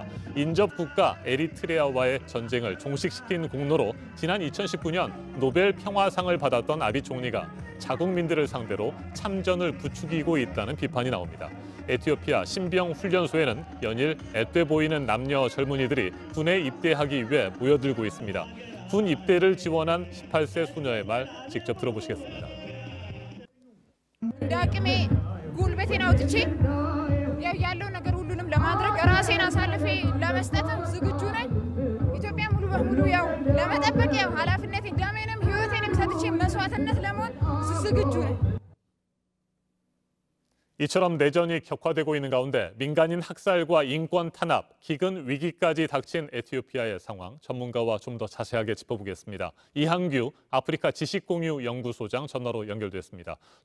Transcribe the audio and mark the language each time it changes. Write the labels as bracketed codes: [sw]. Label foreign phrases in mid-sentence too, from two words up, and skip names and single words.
[ko] 인접 국가 에리트레아와의 전쟁을 종식시킨 공로로 지난 2019년 노벨 평화상을 받았던 아비 총리가 자국민들을 상대로 참전을 부추기고 있다는 비판이 나옵니다. 에티오피아 신병 훈련소에는 연일 앳돼 보이는 남녀 젊은이들이 군에 입대하기 위해 모여들고 있습니다. 군 입대를 지원한 18세 소녀의 말 직접 들어보시겠습니다. [am] ዳቅሜ ጉልበቴን አውጥቼ ያለው ነገር ሁሉንም ለማድረግ ራሴን አሳልፌ ለመስጠትም ዝግጁ ነኝ። ኢትዮጵያ ሙሉ በሙሉ ለመጠበቅ ኃላፊነቴን ደሜንም ሕይወቴንም ሰጥቼ መስዋዕትነት ለመሆን ዝግጁ ነኝ። [ko] 이처럼 내전이 격화되고 있는 가운데 민간인 학살과 인권 탄압, 기근 위기까지 닥친 에티오피아의 상황 전문가와 좀 더 자세하게 짚어보겠습니다. 이항규 아프리카 지식공유 연구소장 전화로 연결됐습니다.